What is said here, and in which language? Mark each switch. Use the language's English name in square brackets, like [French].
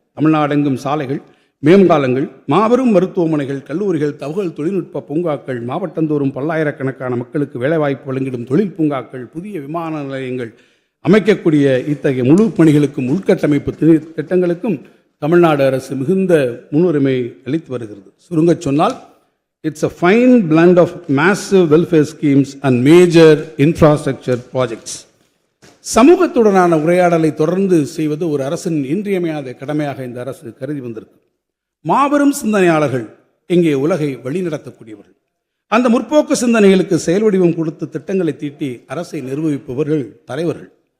[Tamil] தமிழ்நாடெங்கும் சாலைகள், மேம்பாலங்கள், மாபெரும் மருத்துவமனைகள், கல்லூரிகள், தகவல் தொழில்நுட்ப பூங்காக்கள், மாவட்டந்தோறும் பல்லாயிரக்கணக்கான மக்களுக்கு வேலைவாய்ப்பு வழங்கிடும் தொழில் பூங்காக்கள், புதிய விமான நிலையங்கள் அமைக்கக்கூடிய இத்தகைய முழு பணிகளுக்கும் உள்கட்டமைப்பு திட்டங்களுக்கும் தமிழ்நாடு அரசு மிகுந்த முன்னுரிமை அளித்து வருகிறது. சுருங்கச் சொன்னால், [English] it's a fine blend of massive welfare schemes and major infrastructure projects. [Tamil] சமூகத்துடனான உரையாடலை தொடர்ந்து செய்வது ஒரு அரசின் இன்றியமையாத கடமையாக இந்த அரசு கருதி வந்திருக்கு. மாபெரும் சிந்தனையாளர்கள் இங்கே உலகை வழிநடத்தக்கூடியவர்கள். அந்த முற்போக்கு சிந்தனைகளுக்கு செயல் வடிவம் கொடுத்து திட்டங்களை தீட்டி அரசை நிர்வகிப்பவர்கள் தலைவர்கள்.